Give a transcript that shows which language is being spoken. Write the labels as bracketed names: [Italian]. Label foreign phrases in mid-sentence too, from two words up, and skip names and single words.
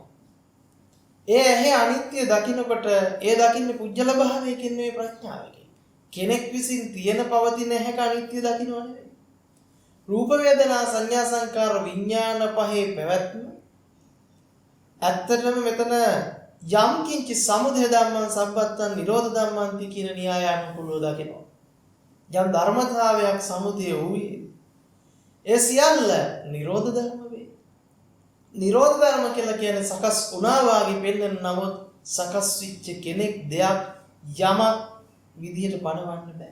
[Sinhala] ඒ ඇහැ අනිත්‍ය දකිනකොට ඒ දකින්නේ පුජ්‍යල භාවයකින් නෙවෙයි ප්‍රඥාවකින්. කෙනෙක් විසින් තියෙන පවතින ඇහැක අනිත්‍ය දකින්නව නෙවෙයි. රූප වේදනා සංඥා සංකාර විඥාන පහේ පැවැත්ම ඇත්තටම මෙතන [Pali] යම් කිංචි සමුදය ධම්මං සම්පත්තං නිරෝධ ධම්මන්ති [Sinhala] කියන න්‍යාය අනුකූලව දකිනවා. යම් ධර්මතාවයක් සමුදය වූයේ ඒ සියල්ල නිරෝධ ධර්ම වේ. නිරෝධ ධර්ම කියලා කියන්නේ සකස් වුණා වාගේ පෙන්වන නමුත් සකස් වෙච්ච කෙනෙක් දෙයක් යමක් විදියට පණවන්න බෑ.